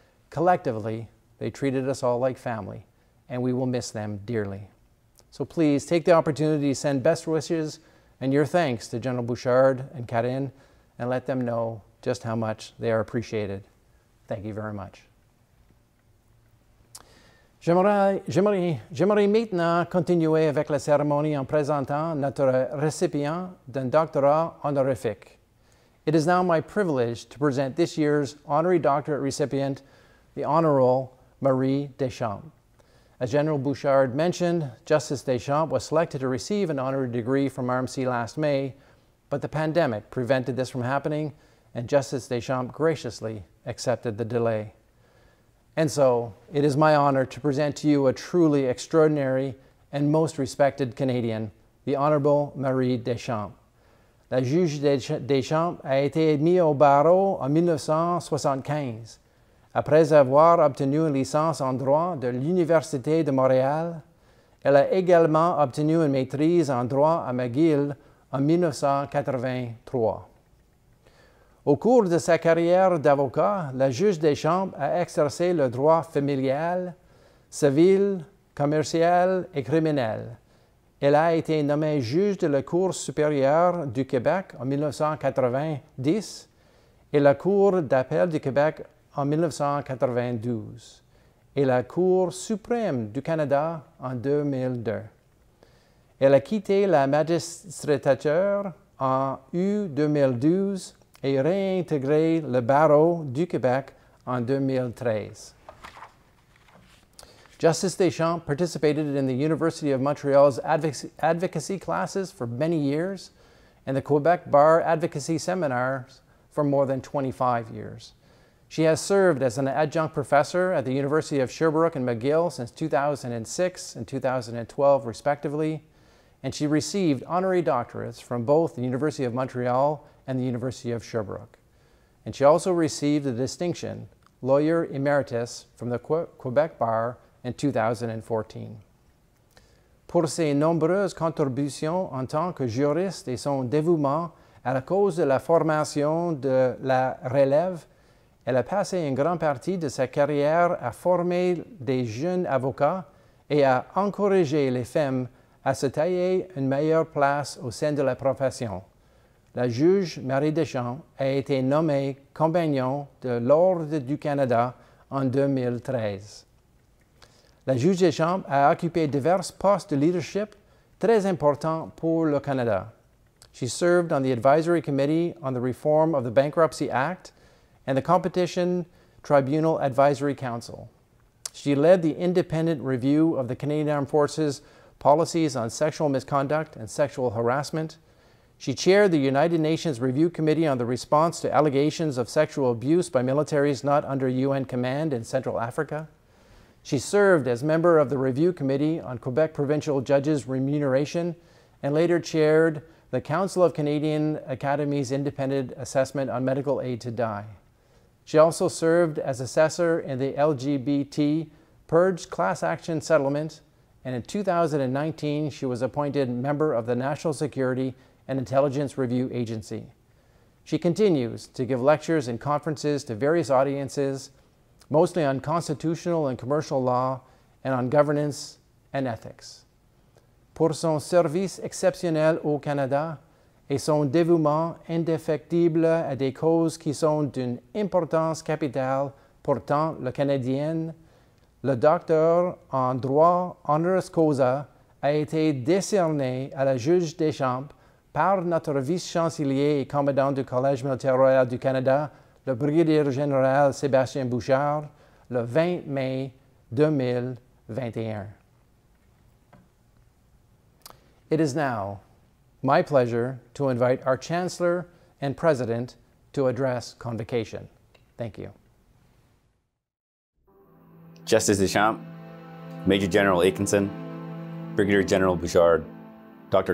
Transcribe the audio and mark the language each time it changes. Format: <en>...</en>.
<en>Collectively, they treated us all like family, and we will miss them dearly. So please take the opportunity to send best wishes and your thanks to General Bouchard and Karen, and let them know just how much they are appreciated. Thank you very much.</en> <fr>J'aimerais maintenant continuer avec la cérémonie en présentant notre récipient d'un doctorat honorifique.</fr> <en>It is now my privilege to present this year's honorary doctorate recipient, the Honorable Marie Deschamps. As General Bouchard mentioned, Justice Deschamps was selected to receive an honorary degree from RMC last May, but the pandemic prevented this from happening, and Justice Deschamps graciously accepted the delay. And so, it is my honor to present to you a truly extraordinary and most respected Canadian, the Honorable Marie Deschamps.</en> <fr>La juge Deschamps a été admise au barreau en 1975. Après avoir obtenu une licence en droit de l'Université de Montréal, elle a également obtenu une maîtrise en droit à McGill en 1983. Au cours de sa carrière d'avocat, la juge Deschamps a exercé le droit familial, civil, commercial et criminel. Elle a été nommée juge de la Cour supérieure du Québec en 1990 et la Cour d'appel du Québec en 1992 et la Cour suprême du Canada en 2002. Elle a quitté la magistrature en août 2012 et réintégré le barreau du Québec en 2013.</fr> <en>Justice Deschamps participated in the University of Montreal's advocacy classes for many years and the Quebec Bar Advocacy Seminars for more than 25 years. She has served as an adjunct professor at the University of Sherbrooke and McGill since 2006 and 2012, respectively, and she received honorary doctorates from both the University of Montreal and the University of Sherbrooke. And she also received the distinction Lawyer Emeritus from the Quebec Bar in 2014.</en> <fr>Pour ses nombreuses contributions en tant que juriste et son dévouement à la cause de la formation de la relève, elle a passé une grande partie de sa carrière à former des jeunes avocats et à encourager les femmes à se tailler une meilleure place au sein de la profession. La juge Marie Deschamps a été nommée compagnon de l'Ordre du Canada en 2013. La juge Deschamps a occupé divers postes de leadership très importants pour le Canada.</fr> <en>She served on the Advisory Committee on the Reform of the Bankruptcy Act and the Competition Tribunal Advisory Council. She led the independent review of the Canadian Armed Forces policies on sexual misconduct and sexual harassment. She chaired the United Nations Review Committee on the response to allegations of sexual abuse by militaries not under UN command in Central Africa. She served as member of the Review Committee on Quebec Provincial Judges' Remuneration and later chaired the Council of Canadian Academies' Independent Assessment on Medical Aid to Die. She also served as assessor in the LGBT Purge class action settlement, and in 2019 she was appointed member of the National Security and Intelligence Review Agency. She continues to give lectures and conferences to various audiences, mostly on constitutional and commercial law and on governance and ethics.</en> <fr>Pour son service exceptionnel au Canada et son dévouement indéfectible à des causes qui sont d'une importance capitale pour tant le Canadien, le docteur en droit honoris causa a été décerné à la juge Deschamps par notre vice-chancelier et commandant du Collège Militaire Royal du Canada, le Brigadier général Sebastian Bouchard, le 20 mai 2021.</fr> <en>It is now my pleasure to invite our Chancellor and President to address Convocation. Thank you. Justice Deschamps, Major General Atkinson, Brigadier General Bouchard, Dr.</en>